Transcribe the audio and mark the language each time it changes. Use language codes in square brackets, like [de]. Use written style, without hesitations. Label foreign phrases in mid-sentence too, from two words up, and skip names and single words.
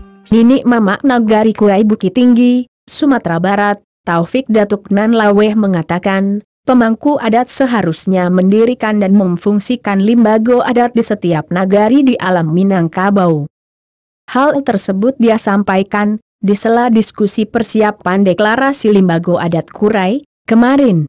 [id] Nini Mamak Nagari Kurai Bukit Tinggi, Sumatera Barat, Taufik Datuk Nan Laweh mengatakan, pemangku adat seharusnya mendirikan dan memfungsikan limbago adat di setiap nagari di alam Minangkabau. Hal tersebut dia sampaikan di sela diskusi persiapan deklarasi limbago adat Kurai kemarin.